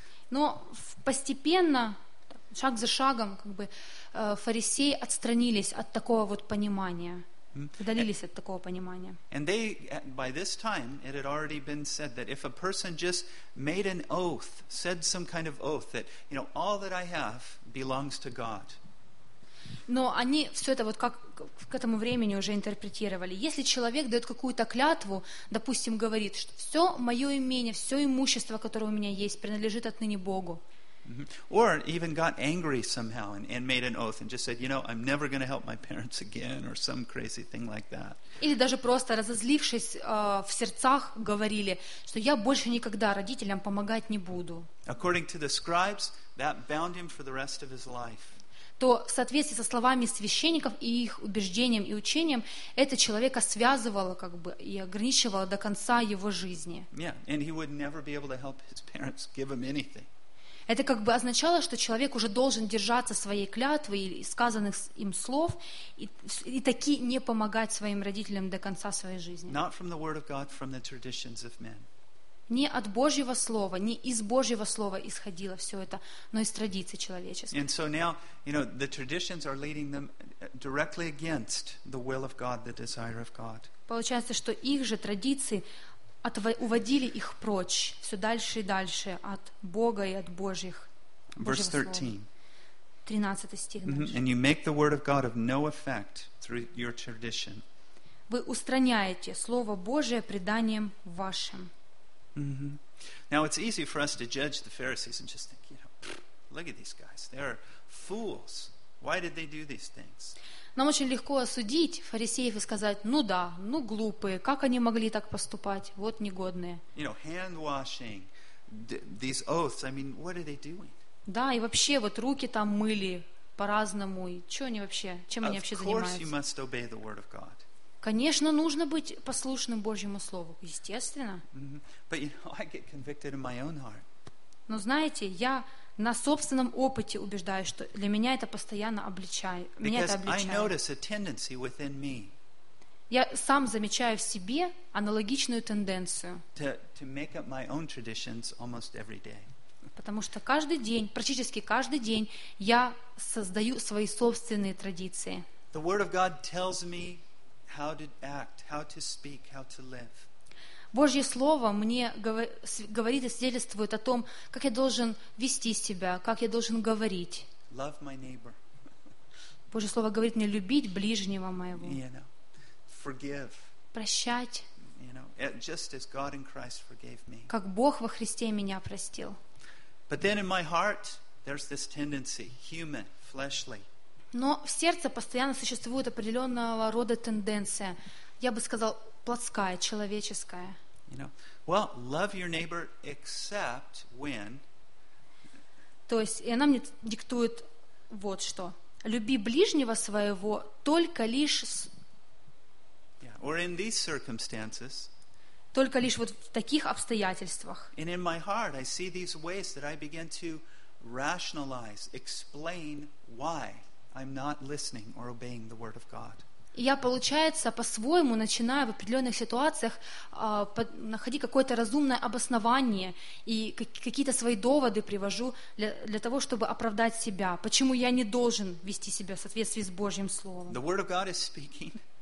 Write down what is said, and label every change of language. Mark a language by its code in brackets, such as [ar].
[ru] Но постепенно, шаг за шагом, как бы фарисеи отстранились от такого вот понимания, удалились от такого понимания. [en] And they, by this time, it had already been said that if a person just made an oath, said some kind of oath that, you know, all that I have belongs to God. [ru] Но они все это вот как к этому времени уже интерпретировали. Если человек дает какую-то клятву, допустим, говорит, что все мое имение, все имущество, которое у меня есть, принадлежит отныне Богу. [en] Or even got angry somehow and made an oath and just said, you know, I'm never going to help my parents again or some crazy thing like that. [ru] Или даже просто разозлившись в сердцах говорили, что я больше никогда родителям помогать не буду. [en] According to the scribes, that bound him for the rest of his life. [ru] То в соответствии со словами священников и их убеждением и учением, это человека связывало как бы и ограничивало до конца его жизни. [en] Yeah, and he would never be able to help his parents give him anything. [ru] Это как бы означало, что человек уже должен держаться своей клятвы и сказанных им слов и таки не помогать своим родителям до конца своей жизни. [en] Not from the word of God, from the traditions of men. [ru] Не от Божьего слова, не из Божьего слова исходило все это, но из традиций человеческих. [en] And so now, you know, the traditions are leading them directly against the will of God, the desire of God. [ru] Получается, что их же традиции уводили их прочь, все дальше и дальше от Бога и от Божьих. [en] Verse 13. [ru] 13 стих. [en] And you make the word of God of no effect through your tradition. [ru] Вы устраняете слово Божие преданием вашим. [en] Now it's easy for us to judge the Pharisees and just think, you know, look at these guys, they are fools. Why did they do these things? [ru] Нам очень легко осудить фарисеев и сказать, ну да, ну глупые, как они могли так поступать, вот негодные. [en] You know, hand washing, these oaths, I mean, what are they doing? [ru] Да, и вообще, вот руки там мыли по-разному, и что они вообще, чем они вообще занимаются? [en] Of course you must obey the word of God. [ru] Конечно, нужно быть послушным Божьему Слову, естественно. [en] But you know, I get convicted in my own heart. [ru] Но знаете, я на собственном опыте убеждаюсь, что для меня это постоянно обличает. Меня это обличает. [en] I notice a tendency within me. [ru] Я сам замечаю в себе аналогичную тенденцию. [en] To make up my own traditions almost every day. [ru] Потому что каждый день, практически каждый день, я создаю свои собственные традиции. [en] The word of God tells me how to act, how to speak, how to live. [ru] Божье Слово мне говорит и свидетельствует о том, как я должен вести себя, как я должен говорить. [en] Love my neighbor. [ru] Божье Слово говорит мне любить ближнего моего. [en] You know, forgive. [ru] Прощать. [en] You know, just as God in Christ forgave me. [ru] Как Бог во Христе меня простил. [en] But then in my heart, there's this tendency, human, fleshly. [ru] Но в сердце постоянно существует определенного рода тенденция. Я бы сказал, плотская, человеческая. [en] You know, well, love your neighbor except when. [ru] То есть, и она мне диктует вот что: люби ближнего своего только лишь. С... [en] Yeah, or in these circumstances. [ru] Только лишь вот в таких обстоятельствах. [en] And in my heart, I see these ways that I begin to rationalize, explain why I'm not listening or obeying the word of God. [ru] Я, получается, по-своему начинаю в определенных ситуациях находить какое-то разумное обоснование и какие-то свои доводы привожу для того, чтобы оправдать себя, почему я не должен вести себя в соответствии с Божьим Словом. [en] The word of God is speaking.